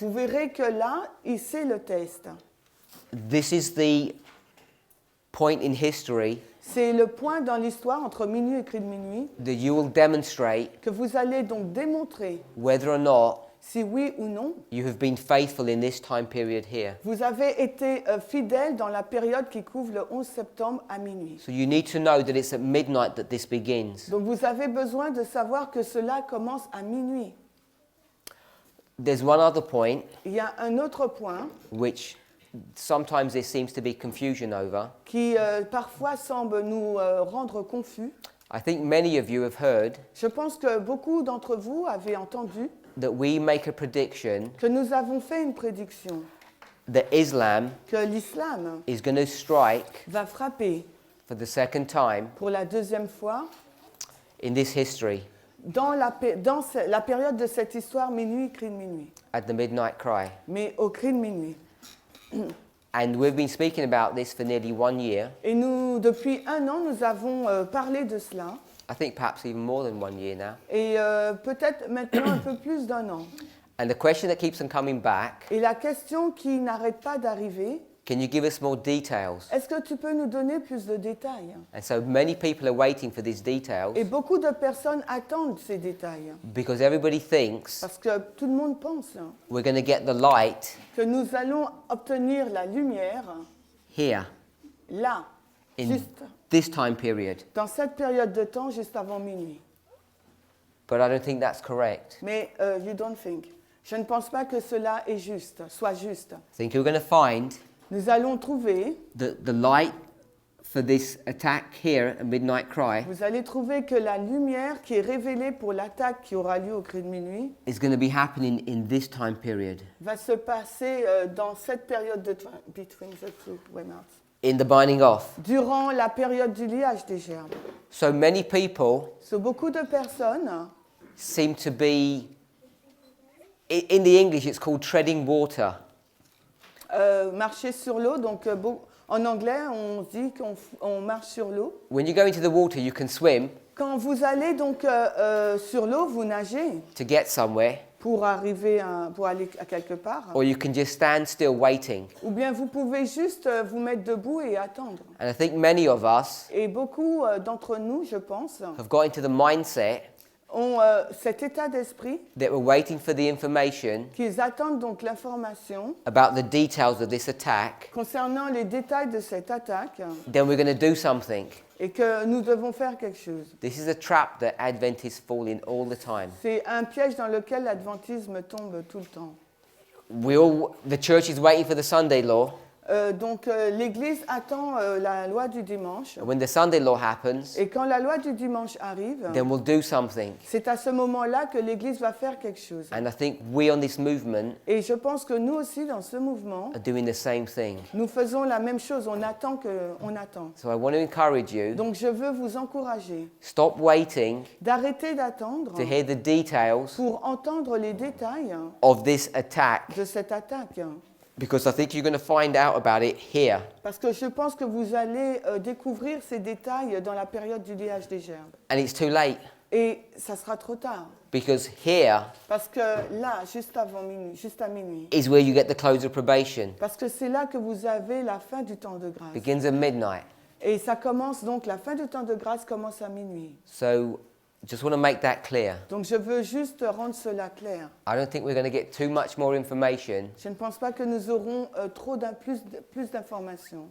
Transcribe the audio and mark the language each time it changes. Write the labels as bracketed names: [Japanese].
[French] vous verrez que là, c'est le test. [English] This is the point in history [French] C'est le point dans l'histoire entre minuit et cri de minuit [English] that you will demonstrate [French] que vous allez donc démontrer [English] whether or not [French] si oui ou non [English] you have been faithful in this time period here. [French] vous avez été fidèle dans la période qui couvre le 11 septembre à minuit. [English] So you need to know that it's at midnight that this begins. [French] Donc vous avez besoin de savoir que cela commence à minuit. [English] There's one other point [French] Il y a un autre point [English] which sometimes there seems to be confusion over. [French] qui parfois semble nous rendre confus. [English] I think many of you have heard [French] Je pense que beaucoup d'entre vous avaient entendu [English] that we make a prediction [French] que nous avons fait une prédiction [English] that Islam [French] que l'islam [English] is going to strike [French] va frapper [English] for the second time [French] pour la deuxième fois [English] in this history [French] dans la période de cette histoire minuit, cri de minuit, [English] at the midnight cry. [French] mais au cri de minuit. [English] And we've been speaking about this for nearly 1 year. [French] Et nous, depuis un an, nous avons parlé de cela, [English] I think perhaps even more than 1 year now. [French] et peut-être maintenant un peu plus d'un an. [English] And the question that keeps on coming back, [French] Et la question qui n'arrête pas d'arriver, [English] can you give us more details? [French] est-ce que tu peux nous donner plus de détails? [English] And so many people are waiting for these details [French] Et beaucoup de personnes attendent ces détails, [English] because everybody thinks [French] parce que tout le monde pense [English] we're going to get the light [French] que nous allons obtenir la lumière [English] here [French] là, [English] in [French] juste [English] this time period. [French] dans cette période de temps, juste avant minuit. [English] But I don't think that's correct. Mais you don't think. [French] Je ne pense pas que cela est juste, soit juste. [English] I think you're going to find [French] Nous allons trouver, [English] that the light for this attack here at midnight cry [French] vous allez trouver que la lumière qui est révélée pour l'attaque qui aura lieu au cri de minuit [English] is going to be happening in this time period. [French] va se passer dans cette période de temps, [English] between the two waymarks, In the binding off. [French] durant la période du liage des gerbes. [English] So many people [French] So, beaucoup de personnes [English] seem to be, in the English it's called treading water. [French] marcher sur l'eau, donc en anglais on dit qu'on marche sur l'eau. [English] When you go into the water you can swim [French] Quand vous allez donc sur l'eau, vous nagez [English] to get somewhere, [French] pour pour aller à quelque part. [English] or you can just stand still waiting. [French] Ou bien vous pouvez juste vous mettre debout et attendre. [English] And I think many of us [French] Et beaucoup d'entre nous, je pense, [English] have got into the mindset [French] ont cet état d'esprit [English] that we're waiting for the information [French] qu'ils attendent donc l'information [English] about the details of this attack, [French] concernant les détails de cette attaque [English] then we're going to do something. [French] et que nous devons faire quelque chose. [English] This is a trap that Adventists fall in all the time. [French] C'est un piège dans lequel l'adventisme tombe tout le temps. [English] The church is waiting for the Sunday law. [French] Donc l'Église attend la loi du dimanche. [English] And when the Sunday law happens, [French] Et quand la loi du dimanche arrive, [English] then we'll do something. [French] c'est à ce moment-là que l'Église va faire quelque chose. [English] And I think we on this movement [French] Et je pense que nous aussi, dans ce mouvement, [English] are doing the same thing. [French] nous faisons la même chose. On attend. [English] So I want to encourage you, [French] Donc je veux vous encourager [English] stop waiting [French] d'arrêter d'attendre [English] to hear the details [French] pour entendre les détails [English] of this attack, [French] de cette attaque. [English] because I think you're going to find out about it here. [French] Parce que je pense que vous allez découvrir ces détails dans la période du liage des gerbes. [English] And it's too late. [French] Et ça sera trop tard. [English] Because here [French] Parce que là, juste avant minuit, juste à minuit, [English] is where you get the close of probation. [French] parce que c'est là que vous avez la fin du temps de grâce. [English] Begins at midnight. [French] Et ça commence donc, la fin du temps de grâce commence à minuit. [English] So just want to make that clear. [French] Donc je veux juste rendre cela clair. [English] I don't think we're going to get too much more information [French] Je ne pense pas que nous aurons plus d'informations